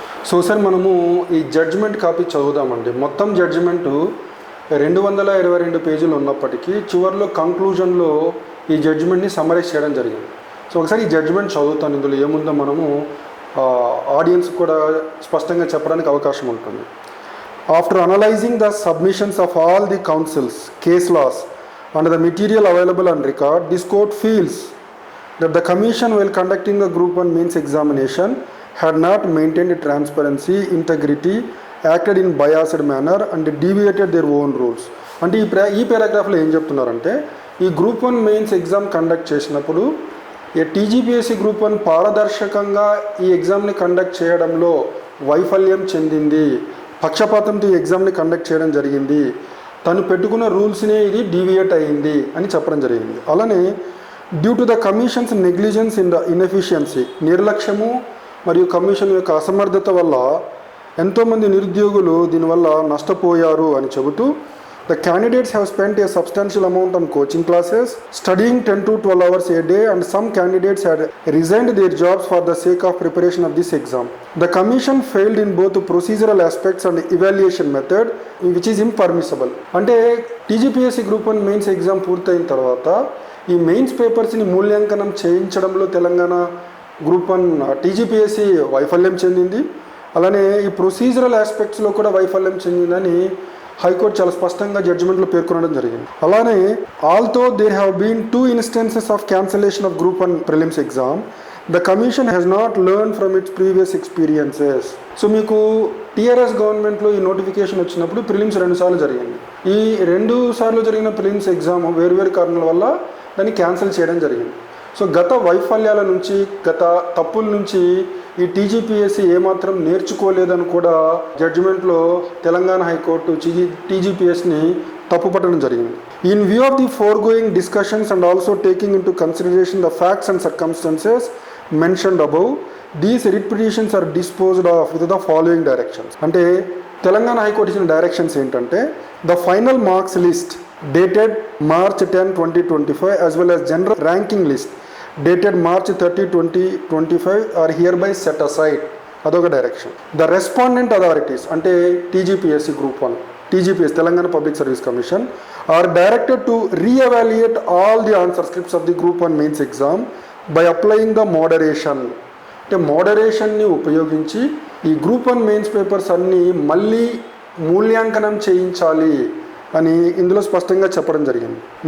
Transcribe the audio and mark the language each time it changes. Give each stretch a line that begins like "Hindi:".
Telugu: So sir, మనము ఈ judgement copy చదువుదామండి. మొత్తం జడ్జిమెంటు 222 పేజీలు ఉన్నప్పటికీ చివరిలో కంక్లూజన్లో ఈ జడ్జిమెంట్ని సమ్మరైజ్ చేయడం జరిగింది. సో ఒకసారి ఈ జడ్జిమెంట్ చదువుతాను. ఇందులో ఏముందో మనము ఆడియన్స్ కూడా స్పష్టంగా చెప్పడానికి అవకాశం ఉంటుంది.
English: After analysing the submissions of all the counsels case laws and the material available on record, this court feels that the commission while conducting the group 1 mains examination had not maintained transparency, integrity, acted in biased manner and deviated their own rules.
Telugu: అంటే ఈ పారాగ్రాఫ్లో ఏం చెప్తున్నారంటే, ఈ group 1 mains exam conduct చేసినప్పుడు TGPSC group 1 పారదర్శకంగా ఈ ఎగ్జామ్ని conduct చేయడంలో వైఫల్యం చెందింది, పక్షపాతంతో ఈ ఎగ్జామ్ని కండక్ట్ చేయడం జరిగింది, తను పెట్టుకున్న రూల్స్నే ఇది డీవియేట్ అయ్యింది అని చెప్పడం జరిగింది.
English: అలానే due to the commission's negligence in the inefficiency,
Telugu: నిర్లక్ష్యము మరియు కమిషన్ యొక్క అసమర్థత వల్ల ఎంతోమంది నిరుద్యోగులు దీనివల్ల నష్టపోయారు అని చెబుతూ,
English: The candidates have spent a substantial amount on coaching classes, studying 10 to 12 hours a day, and some candidates had resigned their jobs for the sake of preparation of this exam. The commission failed in both procedural aspects and evaluation method, which is impermissible.
Telugu: అంటే TGPSC group 1 mains exam పూర్తయిన తర్వాత ఈ mains పేపర్స్ని మూల్యాంకనం చేయించడంలో Telangana group 1 TGPSC వైఫల్యం చెందింది. అలానే ఈ procedural ఆస్పెక్ట్స్లో కూడా వైఫల్యం చెందిందని హైకోర్టు చాలా స్పష్టంగా జడ్జిమెంట్లో పేర్కొనడం జరిగింది.
English: అలానే although there have been 2 instances of cancellation of group 1 prelims exam, the commission has not learn from its previous experiences.
Telugu: So మీకు టీఆర్ఎస్ గవర్నమెంట్లో ఈ నోటిఫికేషన్ వచ్చినప్పుడు ప్రిలిమ్స్ 2 సార్లు జరిగింది. ఈ 2 సార్లు జరిగిన ప్రిలిమ్స్ ఎగ్జామ్ వేరువేరు కారణాల వల్ల దాన్ని క్యాన్సిల్ చేయడం జరిగింది. సో గత వైఫల్యాల నుంచి, గత తప్పుల నుంచి ఈ టీజీపీఎస్సీ ఏమాత్రం నేర్చుకోలేదని కూడా జడ్జిమెంట్లో తెలంగాణ హైకోర్టు టీజీపీఎస్ని తప్పుపట్టడం జరిగింది.
English: In view of the foregoing discussions and also taking into consideration the facts and circumstances mentioned above, these writ petitions are disposed of with the following directions.
Telugu: అంటే Telangana high court ఇచ్చిన directions ఏంటంటే,
English: The final marks list dated March 10, 2025 as well as general ranking list dated March 30, 2025 are hereby set aside.
Telugu: అదొక direction.
English: The respondent authorities అంటే TGPSC group 1, TGPS Telangana public service commission are directed to reevaluate all the answer scripts of the group 1 mains exam by applying the moderation.
Telugu: అంటే మోడరేషన్ని ఉపయోగించి ఈ group 1 mains papers అన్నీ మళ్ళీ మూల్యాంకనం చేయించాలి అని ఇందులో స్పష్టంగా చెప్పడం జరిగింది.